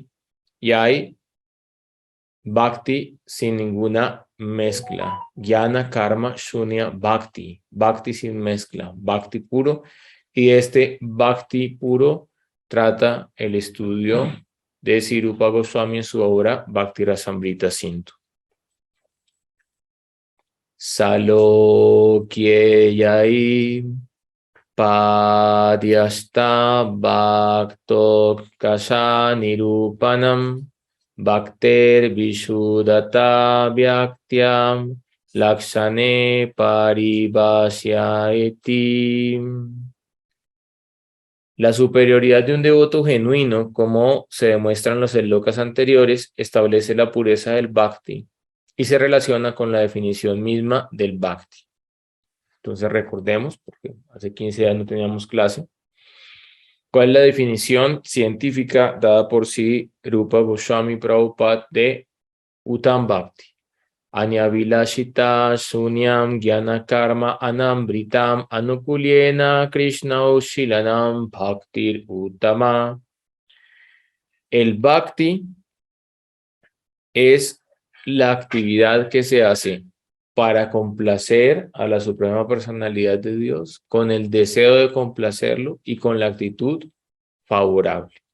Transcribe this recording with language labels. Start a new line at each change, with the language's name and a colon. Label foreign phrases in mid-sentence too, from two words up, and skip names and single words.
Spanish: Y hay Bhakti sin ninguna mezcla.
Sanskrit: Jnana Karma Shunya Bhakti.
Spanish: Bhakti sin mezcla.
Sanskrit: Bhakti puro.
Spanish: Y este Bhakti puro trata el estudio de Sri Rupa Goswami en su obra Bhakti Rasamrita Sindhu.
Sanskrit: Salokyeyai Padyasta Bhakto Kasanirupanam Bhakter Vishudata Vyaktyam Lakshane Paribhasyaeti.
Spanish: La superioridad de un devoto genuino, como se demuestra en los slokas anteriores, establece la pureza del Bhakti y se relaciona con la definición misma del Bhakti. Entonces recordemos, porque hace 15 días no teníamos clase, ¿cuál es la definición científica dada por Sri Rupa Goswami Prabhupada de
Sanskrit: Uttam Bhakti? Anyavilashita Sunyam Jnana Karma Anambritam Anukulyena Krishna Shilanam Bhaktir Uttama.
Spanish: El Bhakti es la actividad que se hace para complacer a la Suprema Personalidad de Dios, con el deseo de complacerlo y con la actitud favorable.